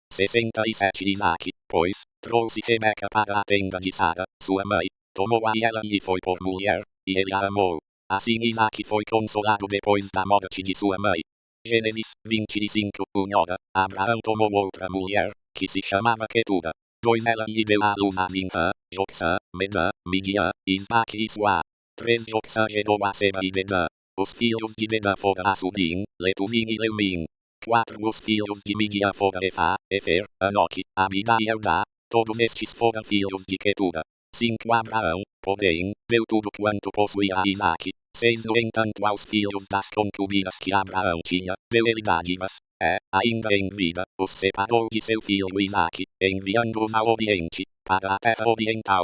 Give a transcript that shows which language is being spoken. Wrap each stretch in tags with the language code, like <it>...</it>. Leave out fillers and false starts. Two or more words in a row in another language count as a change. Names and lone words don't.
<pt>67 Isaac, pois, trouxe Rebeca para a tenda de Sara, sua mãe, tomou-a e ela lhe foi por mulher, e ele a amou. Assim Isaac foi consolado depois da morte de sua mãe. Gênesis 25 Ora, Abraão tomou outra mulher, que se chamava Quetura. 2 Ela lhe deu à luz a Zimrã, Joxã, Medã, Midian, Isaac e Suá. 3 Joxã gerou a Seba e Dedã. Os filhos de Dedã foram Assudim, Letuzim e Leumim. 4 Os filhos de Midian foram Efá, Efer, Anoque, Abida e Eldá. Todos estes foram filhos de Quetura. 5 Abraão, porém, deu tudo quanto possuía a Isaac. 6 No entanto aos filhos das concubinas que Abraão tinha, deu ele dádivas, ainda em vida, os separou de seu filho Isaac, enviando-os ao Oriente, para a terra oriental.</pt>